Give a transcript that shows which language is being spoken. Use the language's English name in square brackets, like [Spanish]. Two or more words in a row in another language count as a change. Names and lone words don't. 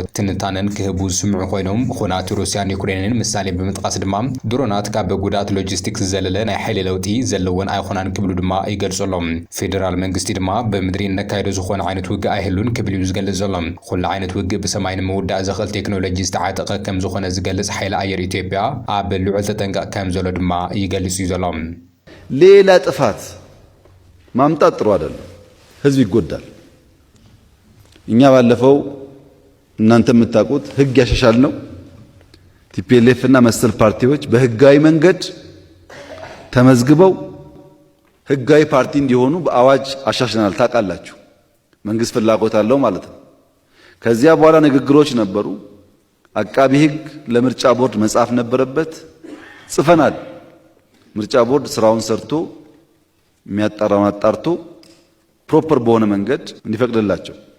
[Tigrinya] ትንታነን ክህቡ ስምዑ ኮይኖም ኹናት ሩስያን ዩክሬንን ምሳሌ ብምጥቃስ ድማ ድሮናት ካብ ጉዳት ሎጂስቲክስ ዘለለ ናይ ሓይሊ ለውጢ ዘለወን ኣይኾናን ክብሉ ድማ ይገልጹሎም ፌደራል መንግስቲ ድማ በምድሪ ነካይዶ ዝኾነ ዓይነት ውግእ ኣይህሉን ክብል እዩ ዝገልጽ ዘሎ ኩሉ ዓይነት ውግእ ብሰማይን መውዳእ ዘኽእል ቴክኖሎጂ ዝተዓጠቐ ከም ዝኾነ ዝገልጽ ሓይሊ ኣየር ኢትዮጵያ ኣብ ልዑል ተጠንቀቕ ከም ዘሎ ድማ ይገልጽ እዩ ዘሎ [Amharic] ሌላ ጥፋት ማምጣት ጥሩ አይደለም። ህዝብ ይጎዳል። እኛ ባለፈው እናንተ የምታውቁት ህግ ያሻሻል ነው ቲፒኤልኤፍ እና መሰል ፓርቲዎች በህጋዊ መንገድ ተመዝግበው ህጋዊ ፓርቲ እንዲሆኑ በአዋጅ አሻሽለናል። ታውቃላችሁ መንግስት ፍላጎት አለው ማለት ነው። ከዚያ በኋላ ንግግሮች ነበሩ። አቃቢ ህግ ለምርጫ ቦርድ መጻፍ ነበረበት። ጽፈናል። ምርጫ ቦርድ ስራውን ሰርቶ የሚያጣራውን አጣርቶ ፕሮፐር በሆነ መንገድ እንዲፈቅድላቸው